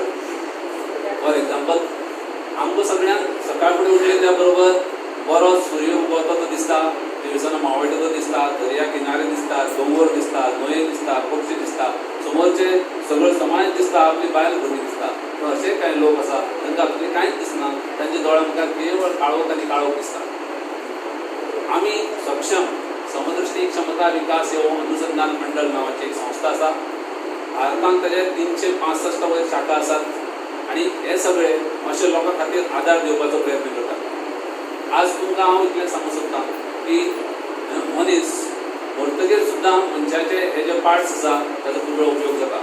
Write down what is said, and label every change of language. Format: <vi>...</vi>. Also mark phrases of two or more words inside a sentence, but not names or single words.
<kok>फॉर एग्जाम्पल आमकां सगळ्यांक सकाळ फुडें उठले त्या बरोबर बरो सूर्य उगवता तो दिसता, दिवसाना मावळटा तो दिसता, दर्या किनारे दिसतात, दोंगर दिसतात, न्हंयो दिसतात, पक्षी दिसतात, समोरचे सगळं समाज दिसता, आपली बायल भुरगीं दिसता. पूण असे कांय लोक आसा तांकां हातूंतलें कांयच दिसना, तांच्या दोळ्यांक केवळ काळोख आनी काळोख दिसता. आमी सक्षम समदृष्टी क्षमता विकास एवं अनुसंधान मंडळ नावाची एक संस्था आसा. भारतांत ताचे 365 वयर शाखा आसात आणि हे सगळे अशा लोकां खातीर आदार दिवपाचो प्रयत्न करतात. आज तुमकां हांव इतलें सांगूंक सोदतां की मनीस मरतकीर सुद्दां मनशाचे हे जे पार्ट्स आसा ताचो खूब वेळ उपयोग जाता.</kok>